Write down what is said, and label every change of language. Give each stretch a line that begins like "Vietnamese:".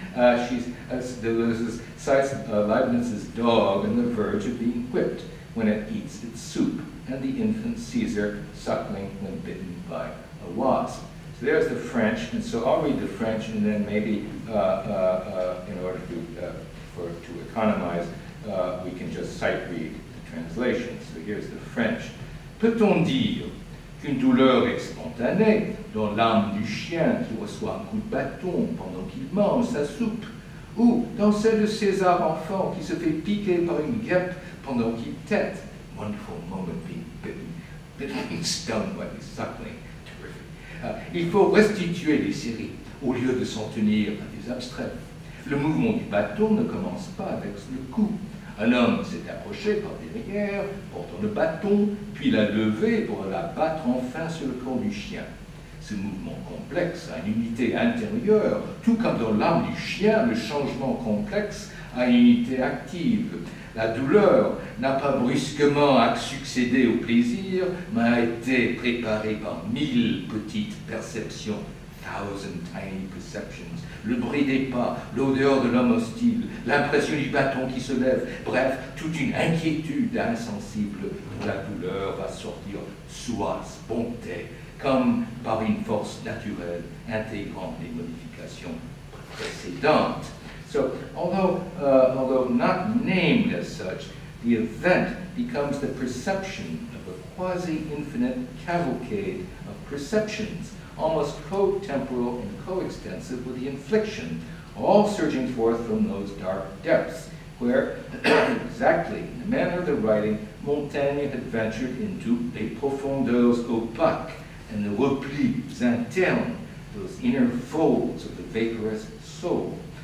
English: Deleuze cites Leibniz's dog on the verge of being whipped when it eats its soup, and the infant Caesar suckling when bitten by a wasp. So there's the French, and so I'll read the French, and then maybe in order to economize, we can just sight read the translation. So here's the French.
French: Peut-on dire qu'une douleur est spontanée dans l'âme du chien qui reçoit un coup de bâton pendant qu'il mange sa soupe, ou dans celle de César enfant qui se fait piquer par une guêpe pendant qu'il tète?
English: Wonderful moment being being stung by the suckling. Terrific.
French: Il faut restituer les séries au lieu de s'en tenir à des abstraits. Le mouvement du bâton ne commence pas avec le coup. Un homme s'est approché par derrière, portant le bâton, puis l'a levé pour la battre enfin sur le corps du chien. Ce mouvement complexe a une unité intérieure, tout comme dans l'âme du chien, le changement complexe a une unité active. La douleur n'a pas brusquement succédé au plaisir, mais a été préparée par 1000 petites perceptions
English: 1,000 tiny perceptions,
French: le bruit des pas, l'odeur de l'homme hostile, l'impression du bâton qui se lève, bref, toute une inquiétude insensible où la douleur va sortir soi, spontanée, comme par une force naturelle intégrant les modifications précédentes.
English: So, although not named as such, the event becomes the perception of a quasi-infinite cavalcade of perceptions, almost co-temporal and co-extensive with the infliction, all surging forth from those dark depths, where, exactly in the manner of the writing, Montaigne had ventured into
French: les profondeurs opaques
English: and the
French: replis internes,
English: those inner folds of the vaporous soul.